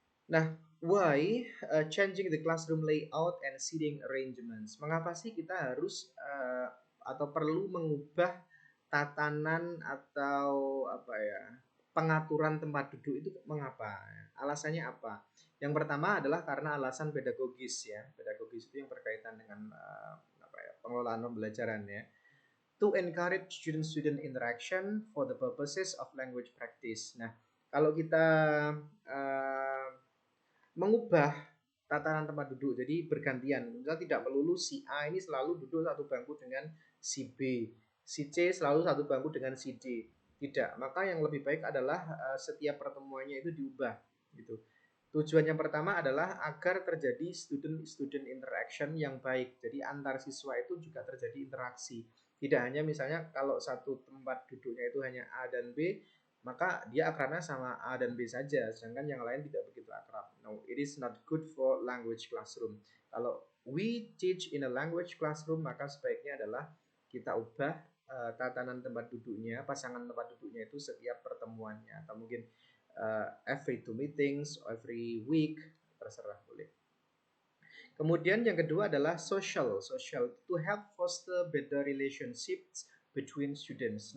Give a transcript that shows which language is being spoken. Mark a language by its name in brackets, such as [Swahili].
[English] Nah, why changing the classroom layout and seating arrangements? [Indonesian] Mengapa sih kita harus atau perlu mengubah tatanan atau apa ya, pengaturan tempat duduk itu mengapa? Alasannya apa? Yang pertama adalah karena alasan pedagogis ya. Pedagogis itu yang berkaitan dengan apa ya, pengelolaan pembelajaran ya. [English] To encourage student-student interaction for the purposes of language practice. [Indonesian] Nah, kalau kita uh, mengubah tatanan tempat duduk jadi bergantian, misal tidak melulu si A ini selalu duduk satu bangku dengan si B, si C selalu satu bangku dengan si D, tidak, maka yang lebih baik adalah setiap pertemuannya itu diubah gitu. Tujuan yang pertama adalah agar terjadi [English] student-student interaction [Indonesian] yang baik. Jadi antar siswa itu juga terjadi interaksi. Tidak hanya misalnya kalau satu tempat duduknya itu hanya A dan B, maka dia akrabnya sama A dan B saja, sedangkan yang lain tidak begitu akrab. [English] No, it is not good for language classroom. [Indonesian] Kalau [English] we teach in a language classroom, [Indonesian] maka sebaiknya adalah kita ubah tatanan tempat duduknya, pasangan tempat duduknya itu setiap pertemuannya, atau mungkin [English] every 2 meetings, every week, [Indonesian] terserah boleh. Kemudian yang kedua adalah [English] social to help foster better relationships between students.